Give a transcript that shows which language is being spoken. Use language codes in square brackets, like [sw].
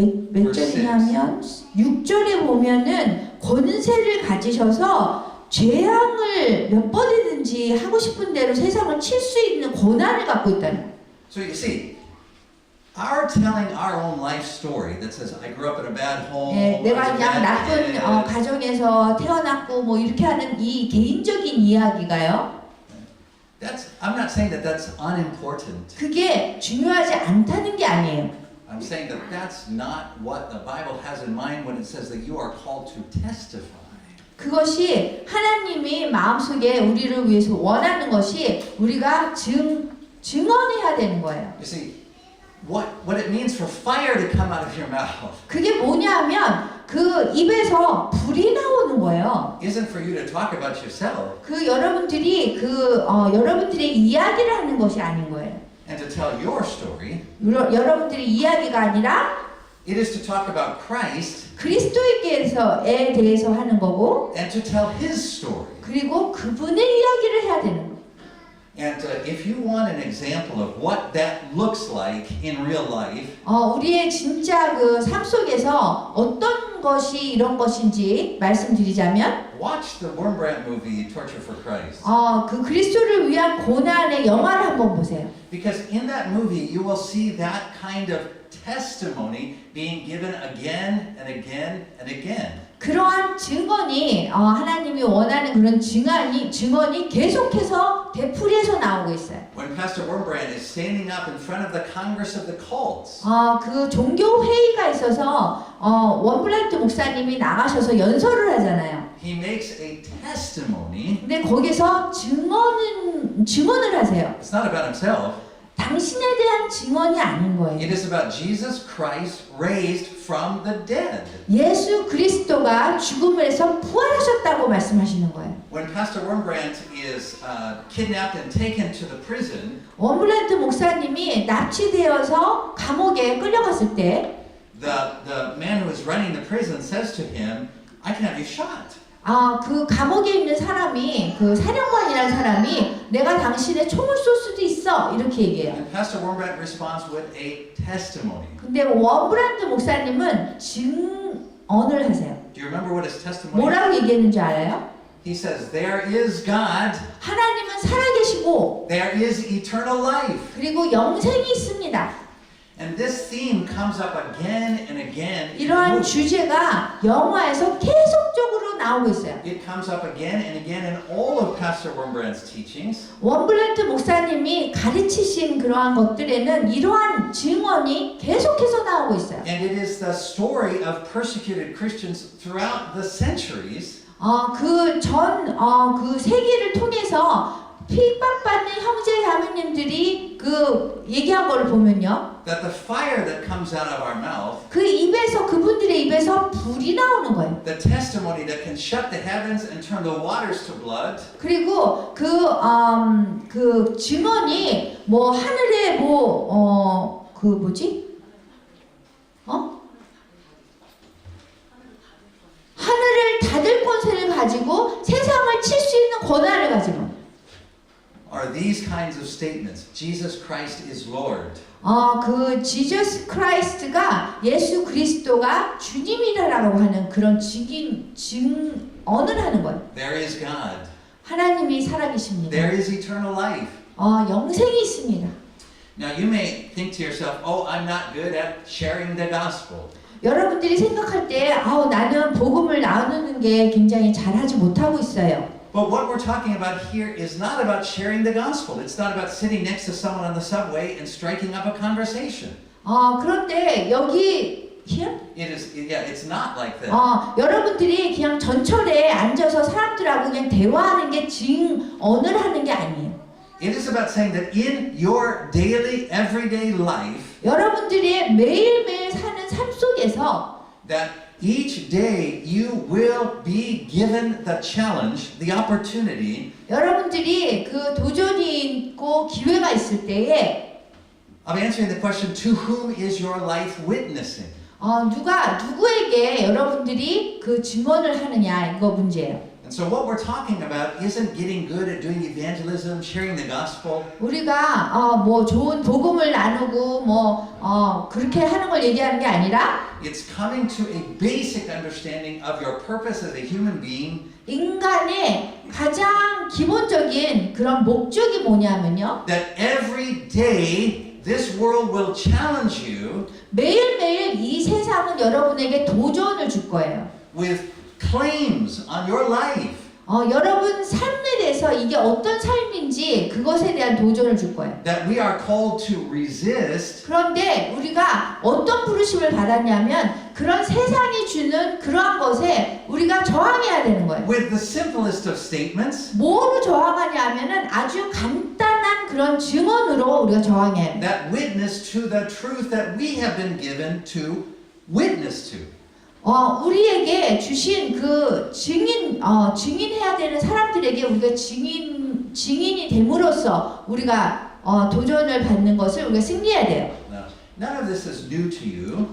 [ko] 몇 절이냐면 6절에 보면은 권세를 가지셔서 재앙을 몇 번이든지 하고 싶은 대로 세상을 칠 수 있는 권한을 갖고 있다는 거예요. [en] So you see, our telling our own life story that says I grew up in a bad home. [ko] 예, [en] I [ko] 내가 [en] was a [ko] 그냥 [en] bad [ko] 나쁜 [en] kid." [ko] 가정에서 태어났고 뭐 이렇게 하는 이 개인적인 이야기가요. [en] I'm not saying that that's unimportant. [ko] 그게 중요하지 않다는 게 아니에요. [en] I'm saying that that's not what the Bible has in mind when it says that you are called to testify. [ko] 그것이 하나님이 마음속에 우리를 위해서 원하는 것이 우리가 증언해야 되는 거예요. [en] You see, what it means for fire to come out of your mouth [ko] 그게 뭐냐면 그 입에서 불이 나오는 거예요. [en] isn't for you to talk about yourself [ko] 그 여러분들이 여러분들의 이야기를 하는 것이 아닌 거예요. [en] and to tell your story. [ko] 여러분들의 이야기가 아니라 [en] It is to talk about Christ [ko] 그리스도에게 대해서 하는 거고 [en] and to tell His story. [ko] 그리고 그분의 이야기를 해야 되는 거예요. [en] And if you want an example of what that looks like in real life, [ko] 우리의 진짜 그 삶 속에서 어떤 것이 이런 것인지 말씀드리자면 [en] watch the Wurmbrand movie Torture for Christ. [ko] 그 그리스도를 위한 고난의 영화를 한번 보세요. [en] Because in that movie you will see that kind of testimony being given again and again and again. [ko] 그러한 증언이 하나님이 원하는 그런 증언이 계속해서 되풀이해서 나오고 있어요. [en] When Pastor Wurmbrand is standing up in front of the Congress of the Cults, [ko] 그 종교 회의가 있어서 원블란트 목사님이 나가셔서 연설을 하잖아요. [en] he makes a testimony. [ko] 근데 거기서 증언을 하세요. [en] It's not about himself. [ko] 당신에 대한 증언이 아닌 거예요. [en] It is about Jesus Christ raised from the dead. [ko] 예수 그리스도가 죽음에서 부활하셨다고 말씀하시는 거예요. [en] When Pastor Wurmbrand is kidnapped and taken to the prison, [ko] 원블란트 목사님이 납치되어서 감옥에 끌려갔을 때 [en] the man who is running the prison says to him, I can have you shot. [ko] 그 감옥에 있는 사람이 그 사령관이라는 사람이 내가 당신의 총을 쏠 수도 있어 이렇게 얘기해요. [en] And Pastor Wurmbrand responds with a testimony. [ko] 근데 원블란트 목사님은 증언을 하세요. [en] Do you remember what his testimony is? [ko] 뭐라고 얘기했는지 알아요? [en] He says, there is God, [ko] 하나님은 살아계시고 [en] there is eternal life. [ko] 그리고 영생이 있습니다. [en] And this theme comes up again and again. in the [ko] 이러한 [en] movie. [ko] 주제가 영화에서 계속적으로 나오고 있어요. [en] It comes up again and again in all of Pastor Wurmbrand's teachings. [ko] 원블렌트 목사님이 가르치신 그러한 것들에는 이러한 증언이 계속해서 나오고 있어요. [en] And it is the story of persecuted Christians throughout the centuries [ko] 그 세기를 통해서 핍박받는 형제 자매님들이 그 얘기한 걸 보면요. [en] that the fire that comes out of our mouth, [ko] 그 입에서 그분들의 입에서 불이 나오는 거예요. [en] the testimony that can shut the heavens and turn the waters to blood, [ko] 그리고 그 증언이 뭐 하늘에 그 뭐지? 하늘을 닫을 권세를 가지고 세상을 칠 수 있는 권한을 가지고. [en] are these kinds of statements. Jesus Christ is Lord. [ko] 그 지저스 크라이스트가 예수 그리스도가 주님이라고 하는 그런 증언을 하는 거예요. [en] There is God. [ko] 하나님이 살아계십니다. [en] There is eternal life. [ko] 영생이 있습니다. [en] Now you may think to yourself, oh, I'm not good at sharing the gospel. [ko] 여러분들이 생각할 때 나는 복음을 나누는 게 굉장히 잘하지 못하고 있어요. [en] But what we're talking about here is not about sharing the gospel. It's not about sitting next to someone on the subway and striking up a conversation. [ko] 그런데 여기 [en] here? It's not like that. [ko] 여러분들이 그냥 전철에 앉아서 사람들하고 그냥 대화하는 게 증언을 하는 게 아니에요. [en] It is about saying that in your daily, everyday life, [ko] 여러분들이 매일매일 사는 삶 속에서 [en] that each day you will be given the challenge, the opportunity [ko] 여러분들이 그 도전이 있고 기회가 있을 때에 [en] of answering the question, to whom is your life witnessing? [ko] 누구에게 여러분들이 그 증언을 하느냐 이거 문제예요. [en] And so what we're talking about isn't getting good at doing evangelism, sharing the gospel. [ko] 우리가 뭐 좋은 복음을 나누고 그렇게 하는 걸 얘기하는 게 아니라 [en] It's coming to a basic understanding of your purpose as a human being. [ko] 인간의 가장 기본적인 그런 목적이 뭐냐면요. [en] That every day this world will challenge you [ko] 매일매일 이 세상은 여러분에게 도전을 줄 거예요. [en] with claims on your life. [ko] 여러분 삶에 대해서 이게 어떤 삶인지 그것에 대한 도전을 줄 거예요. [en] That we are called to resist. [ko] 그런데 우리가 어떤 부르심을 받았냐면 그런 세상이 주는 그러한 것에 우리가 저항해야 되는 거예요. [en] With the simplest of statements. [ko] 뭐로 저항하냐 하면은 아주 간단한 그런 증언으로 우리가 저항해야 돼요. [en] That witness to the truth that we have been given to witness to. [ko] 우리에게 주신 그 증인해야 되는 사람들에게 우리가 증인이 됨으로써 우리가 도전을 받는 것을 우리가 승리해야 돼요. [en] Now, none of this is new to you.